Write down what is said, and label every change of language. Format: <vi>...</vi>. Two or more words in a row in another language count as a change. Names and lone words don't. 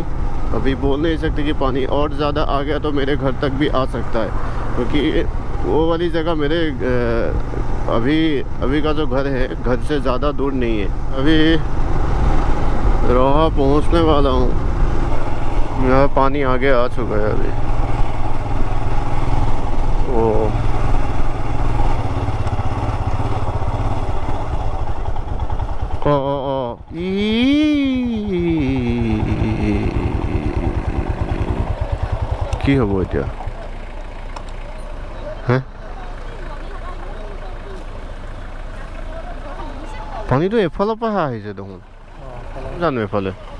<hi>अभी बोल नहीं सकते कि पानी और ज़्यादा आ गया तो मेरे घर तक भी आ सकता है, क्योंकि वो वाली जगह मेरे अभी का जो घर है, घर से ज़्यादा दूर नहीं है। अभी रोहा पहुंचने वाला हूँ, यहाँ पानी आगे आ चुका है अभी।</hi> <as>ओ কি হ'ব এতিয়া হ্যাঁ পানীটো এফালৰ পৰা আহিছে দেখোন জানো এফালে</as>